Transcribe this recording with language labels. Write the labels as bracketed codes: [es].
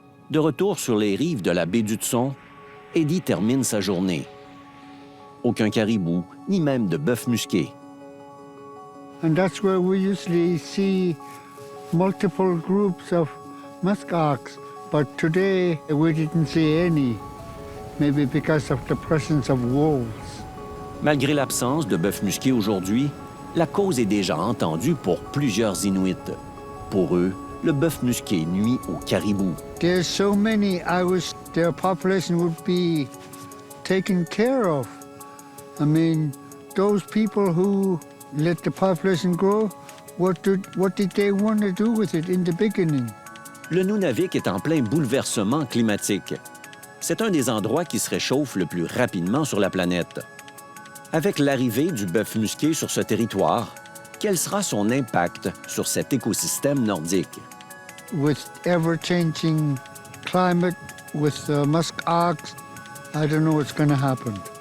[fr] De retour sur les rives de la baie du Tson, Eddie termine sa journée. Aucun caribou, ni même de bœuf musqué. [en] And that's where we usually see multiple groups of muskox, but today we didn't see any, maybe because of the presence of wolves. [fr] Malgré l'absence de bœuf musqué aujourd'hui, la cause est déjà entendue pour plusieurs Inuits. Pour eux, le bœuf musqué nuit aux caribous. [en] There's so many, I wish their population would be taken care of. I mean, those people who let the population grow, what did they want to do with it in the beginning? [fr] Le Nunavik est en plein bouleversement climatique. C'est un des endroits qui se réchauffe le plus rapidement sur la planète. Avec l'arrivée du bœuf musqué sur ce territoire, quel sera son impact sur cet écosystème nordique? [en] With ever-changing climate, with musk ox, I don't know what's going to happen.